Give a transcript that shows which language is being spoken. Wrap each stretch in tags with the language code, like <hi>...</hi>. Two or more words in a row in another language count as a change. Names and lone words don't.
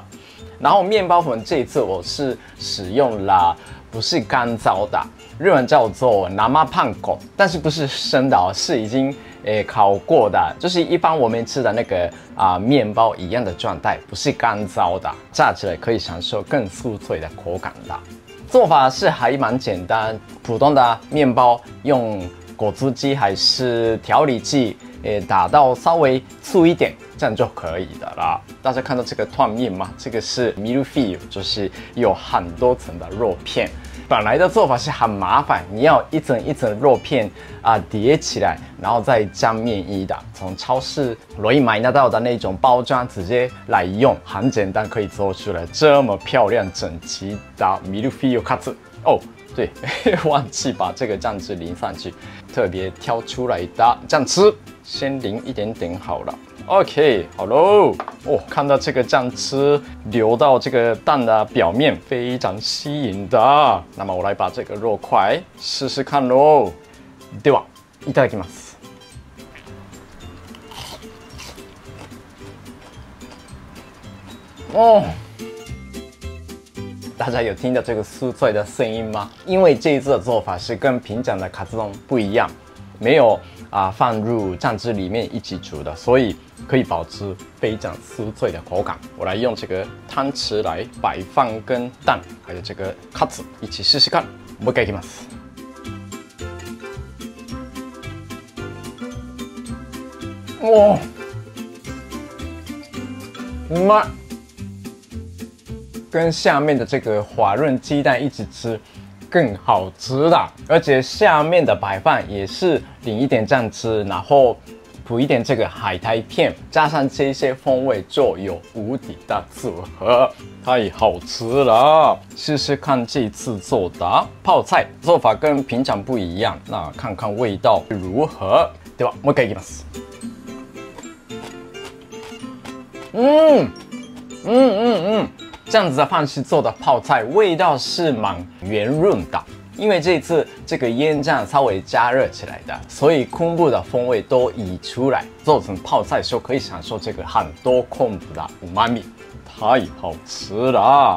<zh>然后面包粉这一次我是使用了不是干燥的，日文叫做生パン粉，但是不是生的哦，是已经烤过的，就是一般我们吃的那个面包一样的状态，不是干燥的，炸起来可以享受更酥脆的口感的。做法是还蛮简单，普通的面包用果汁机还是调理剂，打到稍微粗一点，这样就可以的啦。大家看到这个团面吗？这个是ミルフィーユ，就是有很多层的肉片。本来的做法是很麻烦，你要一整一整肉片叠起来，然后再加面衣的。从超市容易买得到的那种包装直接来用，很简单可以做出来这么漂亮整齐的ミルフィーユカツ哦。对，忘记把这个酱汁淋上去，特别挑出来的酱汁，先淋一点点好了。OK， 好喽。哦，看到这个酱汁流到这个蛋的表面，非常吸引的。那么我来把这个肉块试试看喽。</zh> <ja>ではいただきます。哦。</ja> <zh>大家有听到这个酥脆的声音吗？因为这一次的做法是跟平常的卡兹冻不一样，没有放入酱汁里面一起煮的，所以可以保持非常酥脆的口感。我来用这个汤匙来摆放跟蛋还有这个卡兹一起试试看。</zh> <ja>もう一回いきます。哇，うまい。</ja> <zh>跟下面的这个滑润鸡蛋一起吃，更好吃的。而且下面的白饭也是淋一点酱汁，然后铺一点这个海苔片，加上这些风味，就有无敌的组合，太好吃了！试试看这次做的泡菜做法跟平常不一样，那看看味道如何。</zh> <ja>ではもう一回いきます。</ja> <zh>这样子的方式做的泡菜，味道是蛮圆润的。因为这次这个腌酱稍微加热起来的，所以昆布的风味都溢出来，做成泡菜的时候可以享受这个很多昆布的うまみ，太好吃了。</zh>